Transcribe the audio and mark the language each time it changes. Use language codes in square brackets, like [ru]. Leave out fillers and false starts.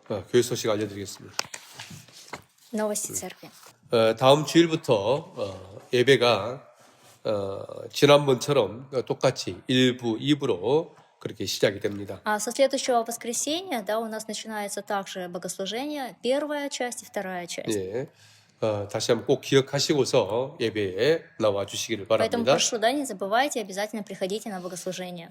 [ko] 교회 소식 알려드리겠습니다. [ru] Новости церкви. [ko] 다음 주일부터 예배가 지난번처럼 똑같이 1부, 2부로 그렇게 시작이 됩니다. [ru] А со следующего воскресенья, да, у нас начинается также богослужение, первая часть и вторая часть. [ko] 예, 다시 한번 꼭 기억하시고서 예배에 나와 주시기를 [ru] Поэтому [ko] 바랍니다. [ru] прошу, да, не забывайте, обязательно приходите на богослужение.